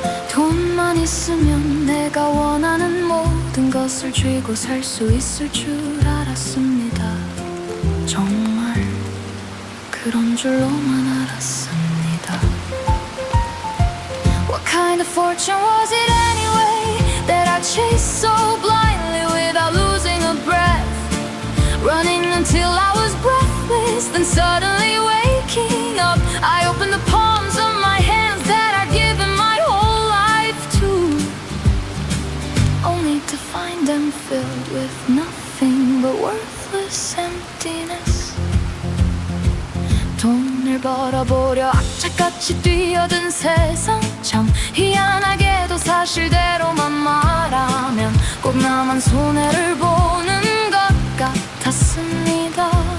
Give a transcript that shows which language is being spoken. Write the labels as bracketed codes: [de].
[ko] 돈만 있으면 내가 원하는 모든 것을 쥐고 살 수 있을 줄 알았습니다. 정말 그런 줄로만 알았습니다. [en] What kind of fortune was it anyway that I chased so blindly without losing a breath, running until I was breathless, then suddenly waking up. I opened the palms of my hands that I'd given my whole life to, only to find them filled with nothing but worthless emptiness. [ko] 돈을 벌어보려 악착같이 뛰어든 세상, 참 희한하게도 사실대로만 말하면 꼭 나만 손해를 보는 것 같았습니다.